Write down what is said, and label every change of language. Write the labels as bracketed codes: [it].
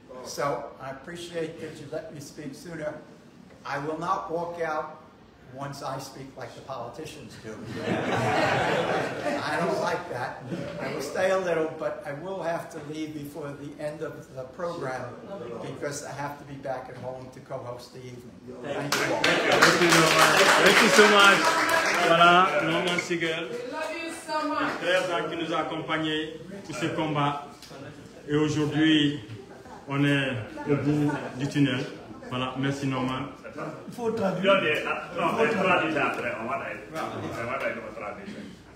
[en] So I appreciate that you let me speak sooner. I will not walk out once I speak like the politicians do. I don't like that. I will stay a little, but I will have to leave before the end of the program because I have to be back at home to co-host the evening. Thank you all. Thank you, Norman. Thank you so much. [fr] Voilà, Norman Siegel, frère qui nous a accompagnés pour ce combat. Et aujourd'hui, on est au bout du tunnel. Voilà, merci Norman. Il faut traduire. [it] No, è tradizionale, [fr] on va dire [it] tradizione.